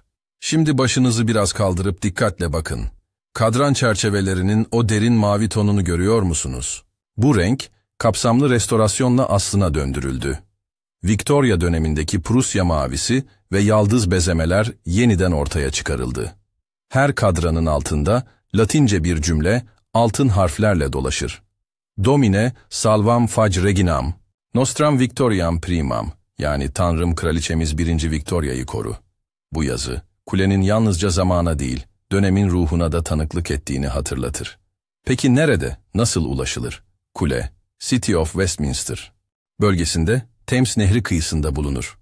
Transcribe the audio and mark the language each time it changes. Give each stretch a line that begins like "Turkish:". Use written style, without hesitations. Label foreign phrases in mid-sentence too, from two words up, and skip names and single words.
Turkish: Şimdi başınızı biraz kaldırıp dikkatle bakın. Kadran çerçevelerinin o derin mavi tonunu görüyor musunuz? Bu renk, kapsamlı restorasyonla aslına döndürüldü. Victoria dönemindeki Prusya mavisi ve yaldız bezemeler yeniden ortaya çıkarıldı. Her kadranın altında Latince bir cümle altın harflerle dolaşır.
Latin: Domine salvam fac reginam, nostram victoriam primam,
Turkish: yani Tanrım Kraliçemiz 1. Victoria'yı koru. Bu yazı, kulenin yalnızca zamana değil, dönemin ruhuna da tanıklık ettiğini hatırlatır. Peki nerede, nasıl ulaşılır? Kule, City of Westminster bölgesinde Thames Nehri kıyısında bulunur.